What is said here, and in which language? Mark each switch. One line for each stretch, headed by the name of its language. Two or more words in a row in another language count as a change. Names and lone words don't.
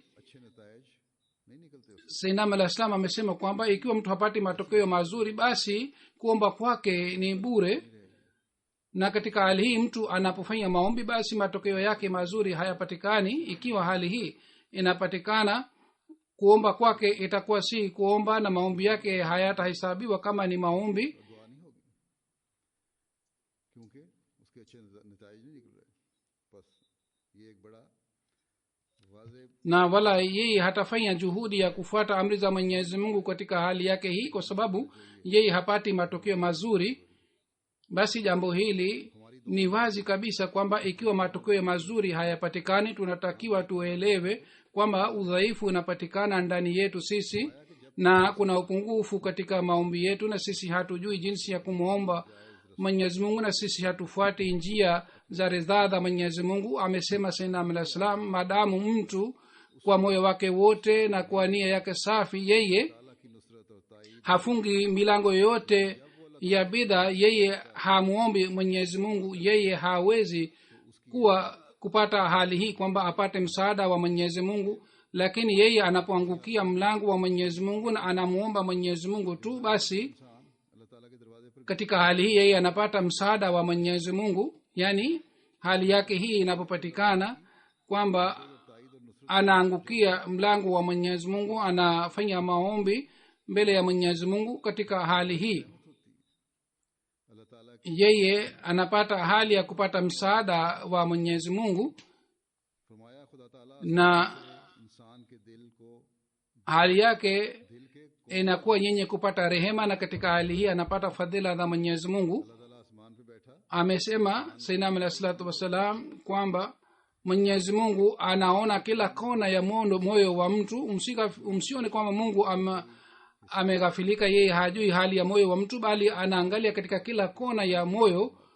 Swahili: Sayyidina al-Islam amesema kwamba ikiwa mtu hapati matokeo mazuri, basi kuomba kwake ni bure. Na katika hali hii mtu anapofanya maombi, basi matokeo yake mazuri hayapatikani. Ikiwa hali hii inapatikana, kuomba kwake itakuwa si kuomba na maombi yake hayatahesabiwa kama ni maombi
Urdu: دعا نہیں ہوگی کیونکہ اس کے اچھے نتیجے نہیں نکل رہے بس یہ ایک بڑا واضح
Swahili: na wala yeye hatafanya juhudi ya kufuata amri za mwenyezi mungu katika hali yake hii kwa sababu yeye hapati matokeo mazuri. Basi jambo hili ni wazi kabisa kwamba ikiwa matokeo mazuri hayapatikani, tunatakiwa tuelewe kwamba udhaifu unapatikana ndani yetu sisi na kuna upungufu katika maombi yetu, na sisi hatujui jinsi ya kumwomba mwenyezi mungu, na sisi hatufuati njia za ridhaa za mwenyezi mungu. Amesema
Arabic: سيدنا عليه السلام,
Swahili: madamu mtu kwa moyo wake wote na kwa nia yake safi yeye
Urdu: کی نصرت اور تائید
Swahili: hafungi milango yote ya bidha, yeye hamuombi mwenyezi mungu, yeye hawezi kupata hali hii kwamba apate msaada wa mwenyezi mungu. Lakini yeye anapoangukia mlango wa mwenyezi mungu na anamuomba mwenyezi mungu tu, basi
Urdu: اللہ تعالیٰ کے دروازے پر
Swahili: katika hali hii yeye anapata msaada wa mwenyezi mungu. Yani hali yake hii inapopatikana kwamba anaangukia mlango wa mwenyezi mungu, anafanya maombi mbele ya mwenyezi mungu, katika hali hii
Urdu: اللہ تعالیٰ
Swahili: yeye anapata hali ya kupata msaada wa mwenyezi mungu,
Urdu: فرمایا خدا تعالیٰ
Swahili: na
Urdu: انسان کے دل کو
Swahili: hali yake
Urdu: دل کے
Swahili: inakuwa yenye kupata rehema, na katika hali hii anapata fadhila za mwenyezi mungu.
Urdu: اللہ تعالیٰ آسمان پہ بیٹھا
Swahili: Amesema
Arabic: سيدنا عليه الصلاة والسلام
Swahili: kwamba mwenyezi mungu anaona kila kona ya moyo wa mtu. Msione kwamba mungu ameghafilika, yeye hajui hali ya moyo wa mtu, bali anaangalia katika kila kona ya moyo.